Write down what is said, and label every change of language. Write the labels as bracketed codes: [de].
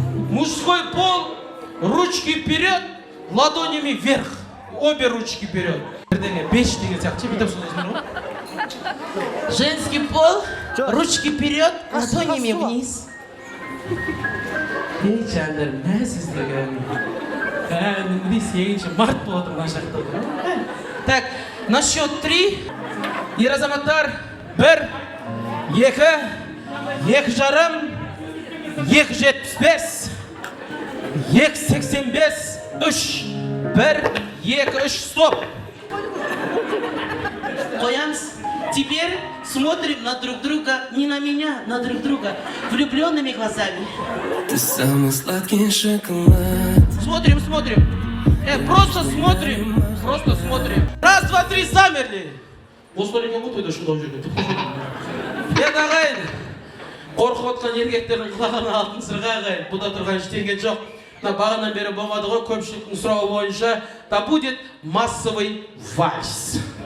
[ru] Мужской пол, ручки вперед, ладонями вверх. Обе ручки вперед. [kk] Бірдеңе, 5 деген сияқты, бүйтіп сөйлесіңдер ғой. [ru] Женский пол, ручки вперед, ладонями вниз. [kk] Ей, жандар, мә сіздерге. Кәдімгідей сегінші март болады мына жақта. [ru] Так, на счет 3. [kk] Ер азаматтар, [ru] 1, 2, 2,5, 2,75, 2,85, 3, 1, 2, 3, стоп. [kk] Қоямыз. [ru] Теперь смотрим на друг друга, не на меня, на друг друга, влюбленными глазами. Ты самый сладкий шоколад. Смотрим. Просто смотрим. Раз, два, три, замерли. [kk] Осыларың ғой тойда шулап жүрген. Ағайын, қорқып отқан еркектердің құлағына алтын сырға ағайын. Бұда тұрған ештеңе жоқ. Бағанан бері болмады ғой, көпшіліктің сұрауы бойынша. [ru] Да будет массовый вальс.